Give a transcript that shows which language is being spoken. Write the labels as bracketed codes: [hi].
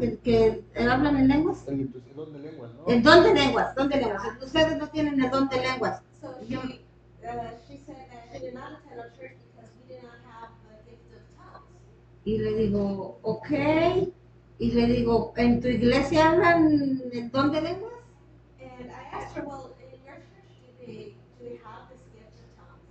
[es] El que hablan en lenguas. El don de lenguas, ¿no? El don de lenguas, Ustedes no tienen el don de lenguas. [en] So she said that she did not attend our church because we did not have the gift of tongues. [es] Y le digo, ok. Y le digo, ¿en tu iglesia hablan el don de lenguas? [en] And I asked her, well, in your church, do they have this gift of tongues?